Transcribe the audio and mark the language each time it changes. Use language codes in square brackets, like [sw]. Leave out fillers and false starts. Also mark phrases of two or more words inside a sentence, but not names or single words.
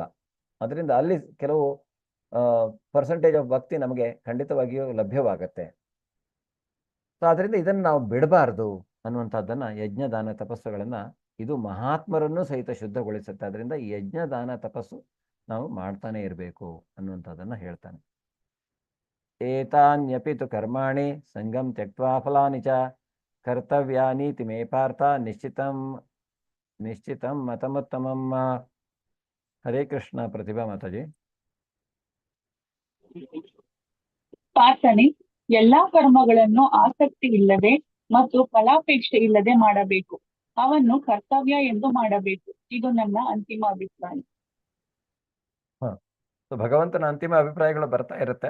[kn] ಅದರಿಂದ ಅಲ್ಲಿ ಕೆಲವು [en] percentage of [kn] ಭಕ್ತಿ ನಮಗೆ ಖಂಡಿತವಾಗಿಯೂ ಲಭ್ಯವಾಗತ್ತೆ. ಸೊ ಅದರಿಂದ ಇದನ್ನು ನಾವು ಬಿಡಬಾರ್ದು ಅನ್ನುವಂಥದ್ದನ್ನ, ಯಜ್ಞ ದಾನ ತಪಸ್ಸುಗಳನ್ನ ಇದು ಮಹಾತ್ಮರನ್ನು ಸಹಿತ ಶುದ್ಧಗೊಳಿಸುತ್ತೆ. ಅದರಿಂದ ಈ ಯಜ್ಞ ದಾನ ತಪಸ್ಸು ನಾವು ಮಾಡ್ತಾನೆ ಇರಬೇಕು ಅನ್ನುವಂಥದ್ದನ್ನ ಹೇಳ್ತಾನೆ. [sa] ಏತಾನ್ಯಪಿ ತು ಕರ್ಮಾಣಿ ಸಂಗಂ ತ್ಯಕ್ತ್ವಾ ಫಲಾನಿ ಚ ಕರ್ತವ್ಯಾನೀತಿ ಮೇ ಪಾರ್ಥ ನಿಶ್ಚಿತಂ ಮತಮುತ್ತಮಂ. [kn] ಹರೇ ಕೃಷ್ಣ. ಪ್ರತಿಭಾ ಮಾತಾಜಿ. ಪಾರ್ಥನೆ, ಎಲ್ಲಾ ಕರ್ಮಗಳನ್ನು ಆಸಕ್ತಿ ಇಲ್ಲದೆ ಮತ್ತು ಫಲಾಪೇಕ್ಷೆ ಇಲ್ಲದೆ ಮಾಡಬೇಕು. ಅವನ್ನು ಕರ್ತವ್ಯ ಎಂದು ಮಾಡಬೇಕು. ಇದು ನನ್ನ ಅಂತಿಮ ಅಭಿಪ್ರಾಯ. ಭಗವಂತನ ಅಂತಿಮ ಅಭಿಪ್ರಾಯಗಳು ಬರ್ತಾ ಇರುತ್ತೆ.